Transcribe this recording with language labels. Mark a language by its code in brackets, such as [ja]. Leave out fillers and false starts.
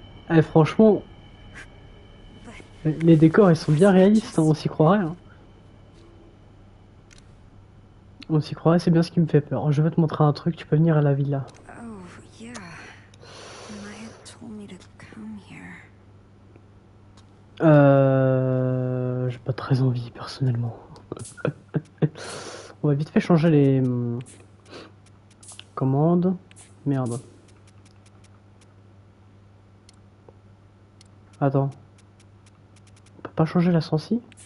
[fr] Eh, franchement, les décors ils sont bien réalistes, hein, on s'y croirait. Hein. On s'y croirait, c'est bien ce qui me fait peur. Je vais te montrer un truc, tu peux venir à la villa. Oh, yeah. [en] Maya told me to come here. [fr] J'ai pas très envie personnellement. On va vite fait changer les commandes. Merde. Attends. On peut pas changer la sensi?